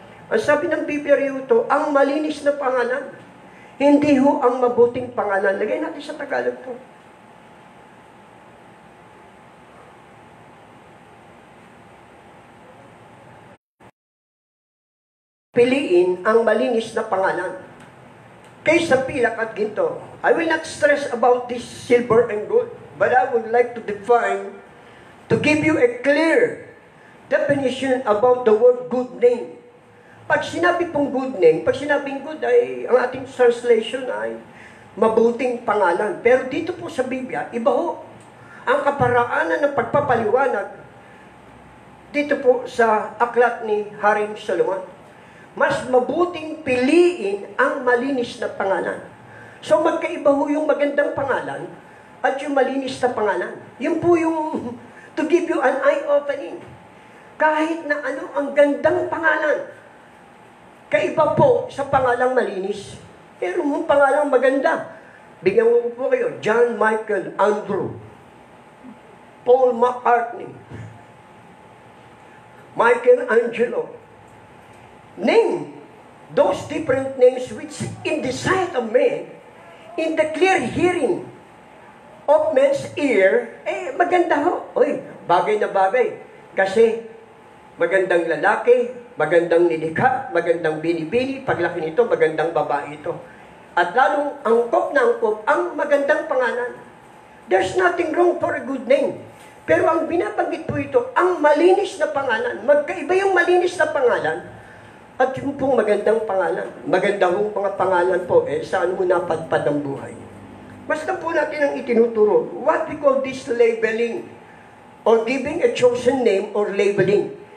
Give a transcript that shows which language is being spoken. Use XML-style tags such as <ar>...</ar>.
<tl>Ang sabi ng Biblia rito, ang malinis na pangalan. Hindi ho ang mabuting pangalan. Lagay natin sa Tagalog po. Piliin ang malinis na pangalan kaysa pilak at ginto.</tl> <en>I will not stress about this silver and gold, but I would like to define, to give you a clear definition about the word good name.</en> <tl>Pag sinabi pong good name, pag sinabing good ay, ang ating translation ay mabuting pangalan. Pero dito po sa Biblia, iba ho. Ang kaparaanan ng pagpapaliwanag dito po sa aklat ni Haring Solomon. Mas mabuting piliin ang malinis na pangalan. So magkaiba ho yung magandang pangalan at yung malinis na pangalan. Yun po yung</tl> <en>to give you an eye-opening.</en> <tl>Kahit na ano ang gandang pangalan, kaiba po sa pangalang malinis. Pero yung pangalang maganda. Bigyan mo po kayo, John Michael Andrew, Paul McCartney, Michelangelo.</tl> <en>Name those different names which in the sight of men, in the clear hearing of men's ear,</en> <tl>maganda ho. Oy, bagay na bagay. Kasi magandang lalaki, magandang nilikha, magandang binibini, paglaki nito, magandang babae ito. At lalong angkop na angkop ang magandang pangalan.</tl> <en>There's nothing wrong for a good name.</en> <tl>Pero ang binabanggit po ito, ang malinis na pangalan. Magkaiba yung malinis na pangalan at yung pong magandang pangalan. Maganda hong mga pangalan po, saan mo napadpad ang buhay. Basta po natin ang itinuturo.</tl> <en>What we call this labeling or giving a chosen name or labeling.</en>